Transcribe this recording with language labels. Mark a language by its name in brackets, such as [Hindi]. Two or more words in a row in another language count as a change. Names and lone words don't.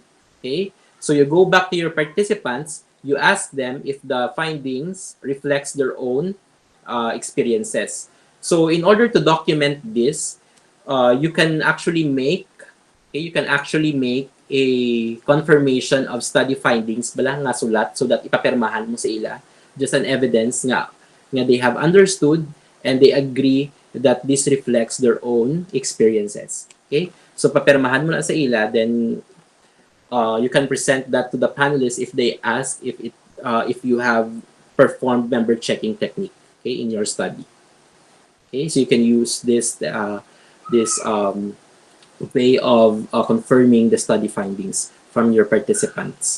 [English] Okay, so you go back to your participants, you ask them if the findings reflects their own experiences. So in order to document this, you can actually make a confirmation of study findings [Hiligaynon] bala nga sulat [English] so that [Hiligaynon] ipapermahan mo sa ila [English] just an evidence nga they have understood and they agree that this reflects their own experiences. Okay? [Hiligaynon] So papermahan mo na sa ila, [English] then you can present that to the panelists if they ask if you have performed member checking technique, okay, in your study. Okay, so you can use this way of confirming the study findings from your participants.